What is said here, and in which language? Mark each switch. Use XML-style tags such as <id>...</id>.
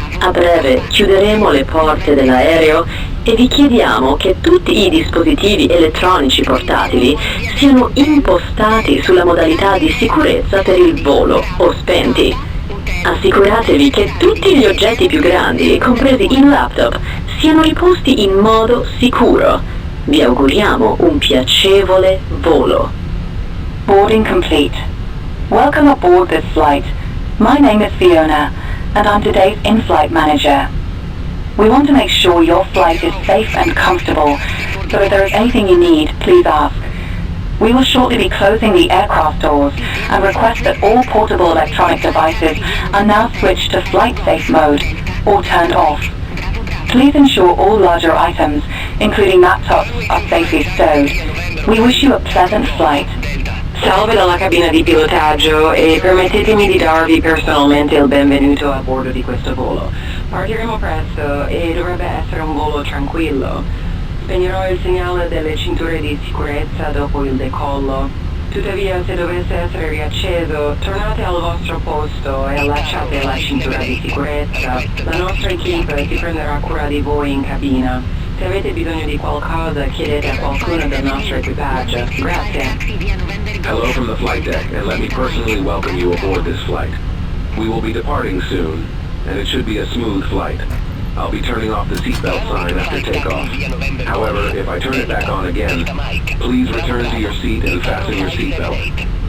<it>A breve chiuderemo le porte dell'aereo e vi chiediamo che tutti i dispositivi elettronici portatili siano impostati sulla modalità di sicurezza per il volo o spenti. Assicuratevi che tutti gli oggetti più grandi, compresi i laptop, siano riposti in modo sicuro. Vi auguriamo un piacevole volo.</it> <en>Boarding complete. Welcome aboard this flight. My name is Fiona, and I'm today's in-flight manager. We want to make sure your flight is safe and comfortable, so if there is anything you need, please ask. We will shortly be closing the aircraft doors and request that all portable electronic devices are now switched to flight safe mode or turned off. Please ensure all larger items, including laptops, are safely stowed. We wish you a pleasant flight.</en> <it>Salve dalla cabina di pilotaggio e permettetemi di darvi personalmente il benvenuto a bordo di questo volo. Partiremo presto e dovrebbe essere un volo tranquillo. Spegnerò il segnale delle cinture di sicurezza dopo il decollo. Tuttavia, se dovesse essere riacceso, tornate al vostro posto e allacciate la cintura di sicurezza. La nostra equipe si prenderà cura di voi in cabina. Se avete bisogno di qualcosa, chiedete a qualcuno del nostro equipaggio. Grazie.</it> <en>Hello from the flight deck, and let me personally welcome you aboard this flight. We will be departing soon, and it should be a smooth flight. I'll be turning off the seatbelt sign after takeoff. However, if I turn it back on again, please return to your seat and fasten your seatbelt.</en>